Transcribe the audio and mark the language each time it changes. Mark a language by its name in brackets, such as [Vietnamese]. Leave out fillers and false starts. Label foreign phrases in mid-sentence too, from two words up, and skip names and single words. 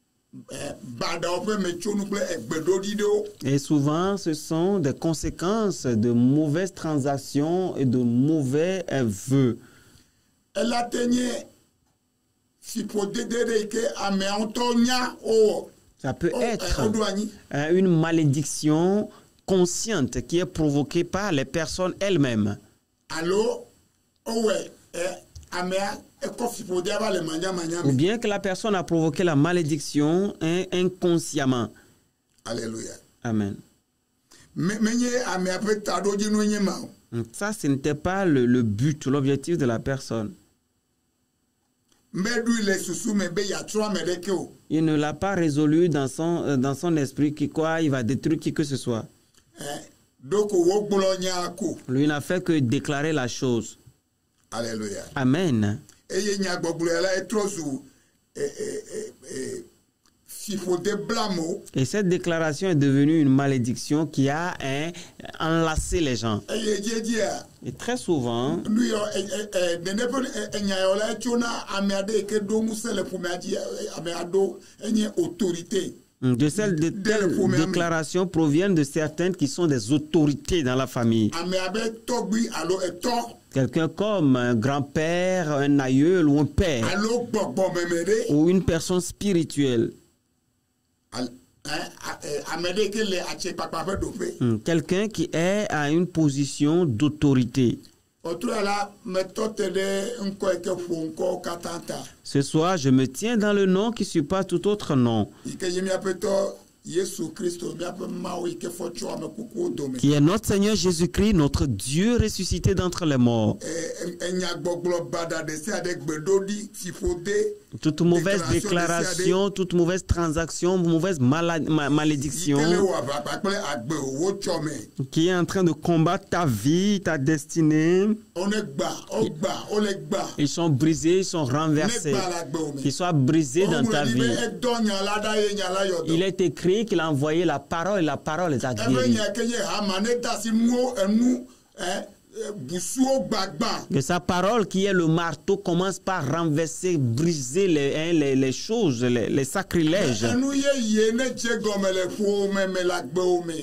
[Ewe] bada ope me tso nu kple egbedodi ɖewo. [French] Et souvent, ce sont des conséquences de mauvaises transactions et de mauvais vœux. [Ewe] Ela te nye fiƒodede ɖe yi ke amea ŋutɔ nya owɔ. [French] Ça peut être [Ewe] Oɖo anyi. [French] une malédiction consciente qui est provoquée par les personnes elles-mêmes. [Ewe] Alo owɔe amea ekɔ fiƒodea va le manyamanya [French] Ou [Ewe] me. [French] bien que la personne a provoqué la malédiction inconsciemment. Alléluia. Amen. [Ewe] Menye amea ƒe taɖodzinu nye ma o. [French] Ça, ce n'était pas le but, l'objectif de la personne. [Ewe] Mbeɖui le susu me be yeatrɔ ame ɖeke o. [French] Il ne l'a pas résolu dans son esprit qu'il va détruire qui que ce soit. [Ewe] Donc wogblɔ nya ko. [French] Lui n'a fait que déclarer la chose. Alléluia. Amen. [Ewe] Eye nyagbɔgblɔe la etrɔ zu fiƒode blamo. [French] Et cette déclaration est devenue une malédiction qui a enlacé les gens. [Ewe] Eye dzedzia [French] Et très souvent, [Ewe] nu yɔ nene ƒe enya yɔ la etso na ame aɖe yi ke ɖo ŋusẽ le ƒomea dzi ame aɖewo enye autorité. [French] de telles déclarations proviennent de certaines qui sont des autorités dans la famille. [Ewe] Ame abe tɔgbi alo etɔ [French] Quelqu'un comme un grand-père, un aïeul ou un père, [Ewe] alo gbɔgbɔmeme ɖe. [French] ou une personne spirituelle. [Ewe] Ame ɖe yi ke le atsekpakpa ƒe ɖoƒe. [French] Quelqu'un qui est à une position d'autorité. [Ewe] Otrɔ la metɔ te ɖe ŋkɔ yi ke ƒo ŋkɔwo katã ta. [French] Ce soir, je me tiens dans le nom qui surpasse tout autre nom, [Ewe] Yi ke nye míaƒe tɔ Yesu Kristo míaƒe Mawu yi ke fɔ tso ame kukuwo dome. [French] qui est notre Seigneur Jésus-Christ, notre Dieu ressuscité d'entre les morts. [Ewe] Enyagbɔgblɔ bada ɖe sia ɖe gbeɖoɖi fiƒode. [French] Toute mauvaise déclaration, toute mauvaise transaction, mauvaise malédiction [Ewe] Yi ke le wɔ aʋakpa kple agbe wotsɔ me. [French] qui est en train de combattre ta vie, ta destinée, [Ewe] Wone wole gba. [French] ils sont brisés, ils sont [Ewe] Ne [French] renversés. [Ewe] gba le agbewo me. [French] Qu'ils soient brisés dans ta [Ewe] Wogblɔ ɖi be [French] vie. [Ewe] edɔ nya la ɖa ye nya la yɔ [French] Il [Ewe] dɔ. [French] est écrit qu'il a envoyé la parole et la parole les a [Ewe] Ebe [French] guéris. [Ewe] nya ke nye hama ne da si nuwo enu busuwo gbagba. [French] Que sa parole qui est le marteau commence par renverser, briser les choses, les sacrilèges, [Ewe] Enu ye ne dze gɔme le ƒowo me le agbewo me.